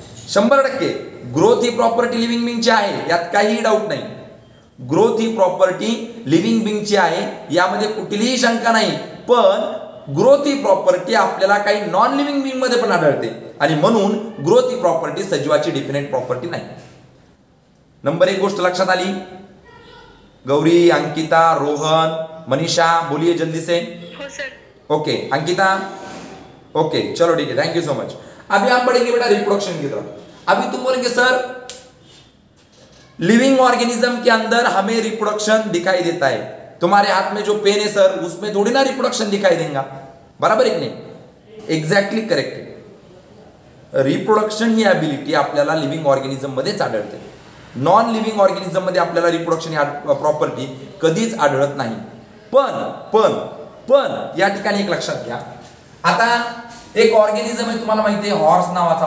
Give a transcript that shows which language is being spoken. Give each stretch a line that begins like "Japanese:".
Marathi: 100% growth ही property living बीइंगची आहे, यात काहीही डाऊट नाही. ग्रोथ ही प्रॉपर्टी लिव्हिंग बीइंगची आहे, यामध्ये कुठलीही शंका नाही. पण ग्रोथ ही प्रॉपर्टी आपल्याला काही नॉन लिव्हिंग बीइंग मध्ये पण आढळते, आणि म्हणून ग्रोथ ही प्रॉपर्टी सजीवाची डेफिनाइट प्रॉपर्टी नाही. नंबर 1 गोष्ट लक्षात आली.
Hindi: गौरी, अंकिता, रोहन, मनीषा, बोलिए जल्दी से.
Marathi: हो सर.
Hindi: ओके अंकिता, ओके चलो ठीक है,
English: Thank you so much.
Hindi: अभी आप पढ़ेंगे बेटा रिप्रोडक्शन की तरफ. अभी तुम बोलेंगे सर लिविंग ऑर्गेनिज्म के अंदर हमें रिप्रोडक्शन दिखाई देता है. तुम्हारे हाथ में जो पेन है सर, उसमें थोड़ी ना रिप्रोडक्शन दिखाई देगा, बराबर है की नाही?
Marathi: एक्झॅक्टली करेक्ट आहे. रिप्रोडक्शन ही ॲबिलिटी आपल्याला लिव्हिंग ऑर्गॅनिझम मध्येच आढळते. नॉन लिव्हिंग ऑर्गॅनिझम मध्ये आपल्याला रिप्रोडक्शन ही प्रॉपर्टी कधीच आढळत नाही. पण या ठिकाणी एक लक्षात घ्या. आता एक ऑर्गॅनिझम आहे, तुम्हाला माहिती आहे हॉर्स नावाचा.